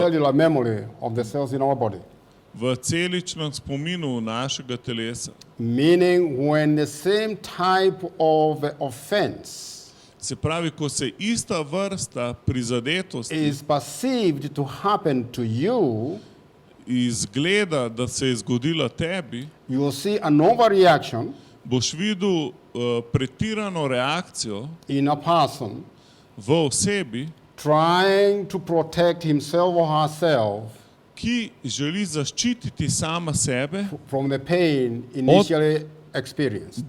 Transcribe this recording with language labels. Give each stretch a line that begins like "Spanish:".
English: cellular memory of the cells in our body.
Slovenian: v celičnem spominu našega telesa.
English: Meaning, when the same type of offense
Slovenian: Se pravi, ko se ista vrsta prizadetosti
English: is perceived to happen to you,
Slovenian: izgleda, da se je zgodila tebi,
English: you will see an overreaction
Slovenian: boš videl pretirano reakcijo
English: in a person
Slovenian: v osebi,
English: trying to protect himself or herself
Slovenian: ki želi zaščititi sama sebe,
English: from the pain initially experienced.